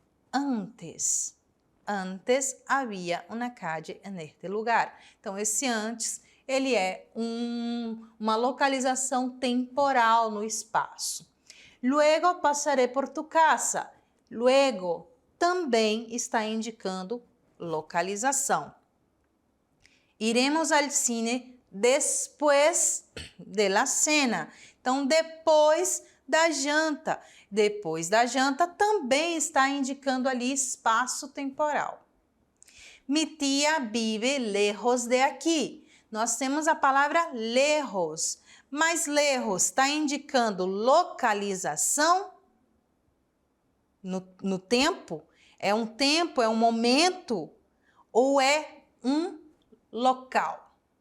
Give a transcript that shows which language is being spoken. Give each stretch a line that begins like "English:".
Spanish: Antes havia una calle en este lugar.
Portuguese: Então, esse antes, ele é uma localização temporal no espaço.
Spanish: Luego passaré por tu casa.
Portuguese: Luego também está indicando localização.
Spanish: Iremos al cine después de la cena.
Portuguese: Então, depois da janta. Depois da janta também está indicando ali espaço temporal.
Spanish: Mi tía vive lejos de aqui.
Portuguese: Nós temos a palavra lejos, mas lejos está indicando localização no tempo? É um tempo, é um momento ou é um local?